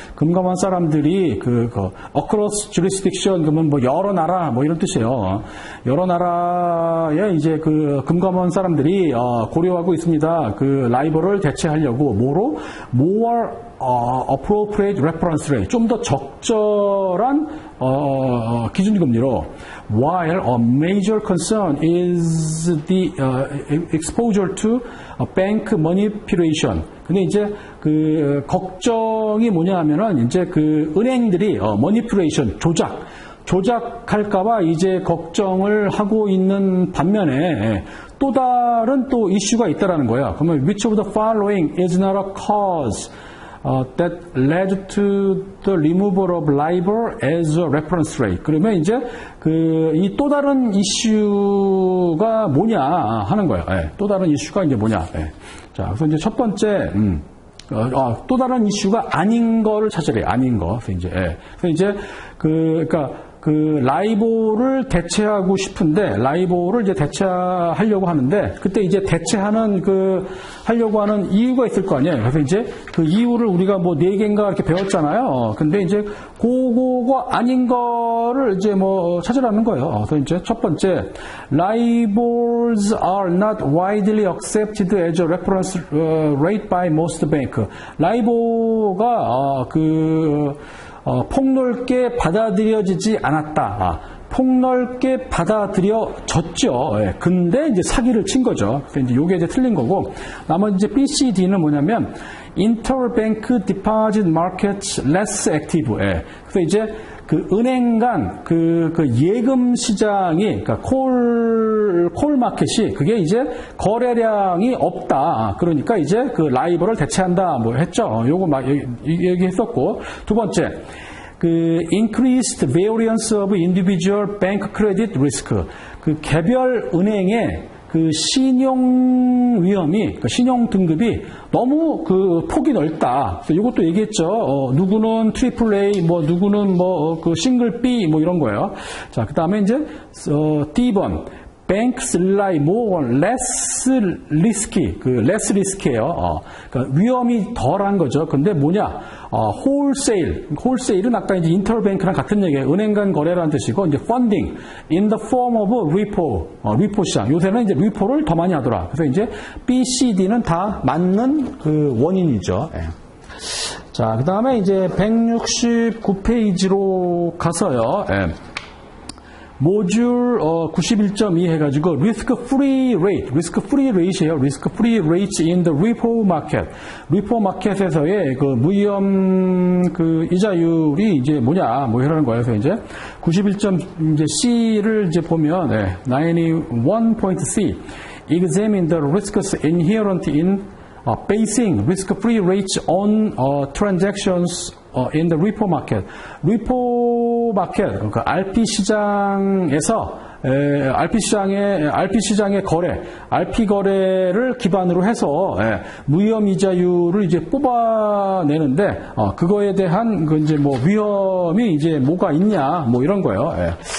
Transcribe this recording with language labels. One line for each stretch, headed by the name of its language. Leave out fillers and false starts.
Korean: 금감원 사람들이
English: across jurisdiction
Korean: 그러면 뭐 여러 나라 뭐 이런 뜻이에요. 여러 나라의 이제 금감원 사람들이 고려하고 있습니다. LIBOR을 대체하려고 뭐로?
English: more appropriate reference rate.
Korean: 좀 더 적절한 기준금리로.
English: While a major concern is the exposure to bank manipulation.
Korean: 근데 이제 걱정이 뭐냐 하면은 이제 은행들이 manipulation, 조작할까봐 이제 걱정을 하고 있는 반면에 또 다른 또 이슈가 있다라는 거야. 그러면
English: which of the following is not a cause that led to the removal of LIBOR as a reference rate.
Korean: 그러면 이제 이 또 다른 이슈가 뭐냐 하는 거예요. 예, 또 다른 이슈가 이제 뭐냐. 예. 자, 그래서 이제 첫 번째, 또 다른 이슈가 아닌 거를 찾으래요. 아닌 거. 그래서 이제 그러니까 라이보를 대체하고 싶은데, 라이보를 이제 대체하려고 하는데, 그때 이제 대체하는 하려고 하는 이유가 있을 거 아니에요. 그래서 이제 그 이유를 우리가 뭐 4개인가 이렇게 배웠잖아요. 근데 이제 그거가 아닌 거를 이제 뭐 찾으라는 거예요. 그래서 이제 첫 번째,
English: LIBORs are not widely accepted as a reference rate by most bank.
Korean: 라이보가 폭넓게 받아들여지지 않았다. 폭넓게 받아들여졌죠. 예. 근데 이제 사기를 친 거죠. 그래서 이제 요게 이제 틀린 거고. 나머지 이제 BCD는 뭐냐면
English: Interbank Deposit Markets Less Active.
Korean: 예. 그래서 이제 은행 간 예금 시장이, 그러니까 콜 마켓이 그게 이제 거래량이 없다. 그러니까 이제 라이벌을 대체한다. 뭐 했죠. 요거 막 얘기했었고. 두 번째.
English: increased variance of individual bank credit risk.
Korean: 개별 은행의 신용 위험이, 신용 등급이 너무 복이 넓다. 그래서 이것도 얘기했죠. 누구는 트리플 A, 뭐, 누구는 뭐, 싱글 B, 뭐 이런 거예요. 자, 그 다음에 이제, D번.
English: Banks rely more on less risky, less risk예요.
Korean: 그러니까 위험이 덜한 거죠. 근데 뭐냐? wholesale은 아까 이제 interbank랑 같은 얘기예요. 은행 간 거래라는 뜻이고, 이제
English: funding in the form of repo
Korean: 시장. 요새는 이제 repo를 더 많이 하더라. 그래서 이제 B, C, D는 다 맞는 원인이죠. 예. 자, 그 다음에 이제 169페이지로 가서요. 예. 모듈 91.2 해가지고 risk free rate이에요.
English: risk free rates in the repo market.
Korean: repo 마켓에서의 무위험 이자율이 이제 뭐냐 뭐 이러는 거예요. 그래서 이제 91.C를 이제 보면
English: 91.C examine the risks inherent in basing risk free rates on transactions in the repo market.
Korean: repo 마켓, 그러니까 RP 시장에서 RP 시장의 거래, RP 거래를 기반으로 해서 무위험 이자율을 이제 뽑아내는데 그거에 대한 이제 뭐 위험이 이제 뭐가 있냐 뭐 이런 거예요.